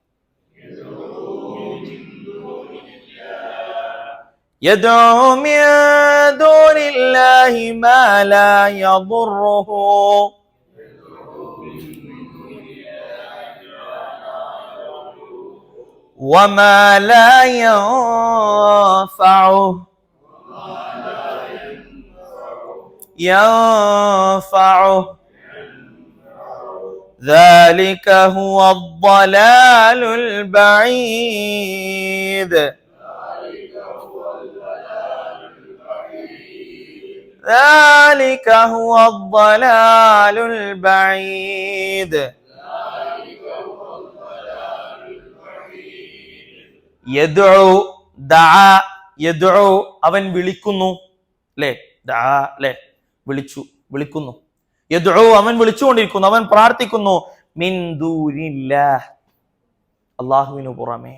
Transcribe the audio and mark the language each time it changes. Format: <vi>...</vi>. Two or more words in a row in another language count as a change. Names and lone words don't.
<ar>يدعو من دون الله ما لا يضره وما لا ينفعه ذلك هو الضلال البعيد. ذلك هو الضلال البعيد.</ar> <ml>യദ്ഉ, ദഅ, യദ്ഉ അവൻ വിളിക്കുന്നു, അല്ലേ? ദഅ, അല്ലേ? വിളിക്കുന്നു. യദ്ഉ അവൻ വിളിച്ചുകൊണ്ടിരിക്കുന്നു, അവൻ പ്രാർത്ഥിക്കുന്നു.</ml> <ar>من دون الله,</ar> <ml>അല്ലാഹുവിനു പുറമേ.</ml>